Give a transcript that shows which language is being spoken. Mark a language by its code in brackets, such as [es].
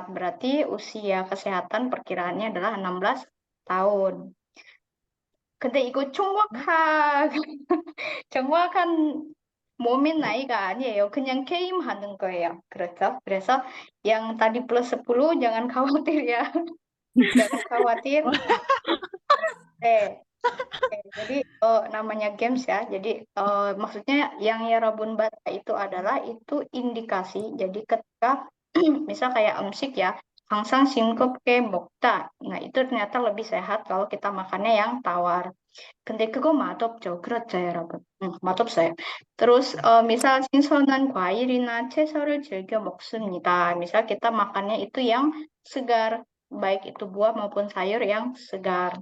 [id] Berarti usia kesehatan perkiraannya adalah 16 tahun. [ko] 근데 이거 정확한 몸의 나이가 아니에요. 그냥 게임하는 거예요. 그렇죠? 그래서 [id] yang tadi plus 10 jangan khawatir ya. Jangan khawatir. Jadi namanya games ya. Jadi maksudnya yang Rabun baca itu adalah itu indikasi. Jadi ketika misal kayak 음식 ya, [ko] 항상 싱겁게 먹다. [id] Nah, itu ternyata lebih sehat kalau kita makannya yang tawar. [ko] 근데 그거 맛없죠. 그렇죠, 여러분. 맛없어요. [id] Terus misal [ko] 신선한 과일이나 채소를 즐겨 먹습니다. [id] Misal kita makannya itu yang segar, baik itu buah maupun sayur yang segar.